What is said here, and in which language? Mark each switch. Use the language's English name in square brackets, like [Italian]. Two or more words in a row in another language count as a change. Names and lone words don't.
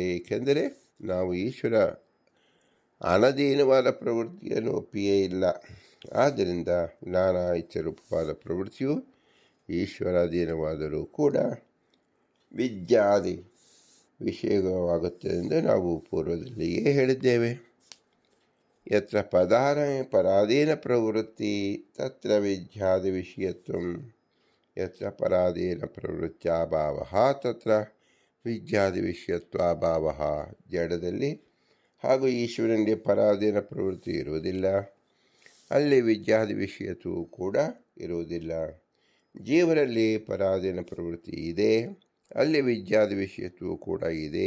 [Kannada] ಏಕೆಂದರೆ ನಾವು ಈಶ್ವರ ಅನಧೀನವಾದ ಪ್ರವೃತ್ತಿಯನ್ನು ಒಪ್ಪಿಯೇ ಇಲ್ಲ. ಆದ್ದರಿಂದ ನಾನಾ ಇಚ್ಛಾರೂಪವಾದ ಪ್ರವೃತ್ತಿಯು ಈಶ್ವರಾಧೀನವಾದರೂ ಕೂಡ ವಿದ್ಯಾದಿ ವಿಷಯವಾಗುತ್ತದೆ ಎಂದು ನಾವು ಪೂರ್ವದಲ್ಲಿಯೇ ಹೇಳಿದ್ದೇವೆ. [Sanskrit] ಯತ್ರ ಪರಾಧೀನ ಪ್ರವೃತ್ತಿ ತತ್ರ ವಿದ್ಯಾದಿ ವಿಷಯತ್ವಂ, ಯತ್ರ ಪರಾಧೀನ ಪ್ರವೃತ್ತ್ಯಾಭಾವಃ ತತ್ರ ವಿದ್ಯಾದಿ ವಿಷಯತ್ವಾಭಾವಃ. [Kannada] ಜಡದಲ್ಲಿ ಹಾಗೂ ಈಶ್ವರನಿಗೆ ಪರಾಧೀನ ಪ್ರವೃತ್ತಿ ಇರುವುದಿಲ್ಲ, ಅಲ್ಲಿ ವಿದ್ಯಾದಿ ವಿಷಯತ್ವವು ಕೂಡ ಇರುವುದಿಲ್ಲ. ಜೀವರಲ್ಲಿ ಪರಾಧೀನ ಪ್ರವೃತ್ತಿ ಇದೆ, ಅಲ್ಲಿ ವಿದ್ಯಾದಿ ವಿಷಯತ್ವವು ಕೂಡ ಇದೆ.